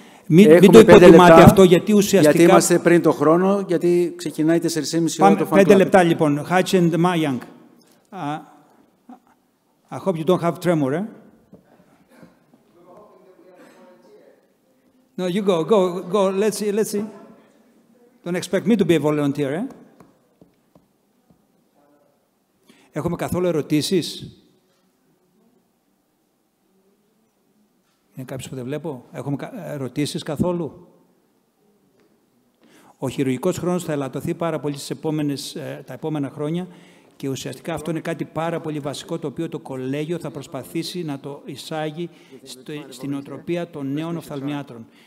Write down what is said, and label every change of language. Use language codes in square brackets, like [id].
[el] Μην το υποτιμάτε αυτό, γιατί ουσιαστικά... Γιατί είμαστε πριν το χρόνο, γιατί ξεκινάει 4,5 ώρα το fan club. 5 λεπτά λοιπόν. Hutch and Mayank. [en] I hope you don't have tremor, eh? No, you go. Let's see. Don't expect me to be a volunteer, eh? [el] Έχουμε καθόλου ερωτήσεις? Είναι κάποιος που δεν βλέπω? Έχουμε ερωτήσεις καθόλου? Ο χειρουργικός χρόνος θα ελαττωθεί πάρα πολύ τα επόμενα χρόνια και ουσιαστικά αυτό είναι κάτι πάρα πολύ βασικό, το οποίο το κολέγιο θα προσπαθήσει να το εισάγει στην οτροπία των νέων οφθαλμιάτρων.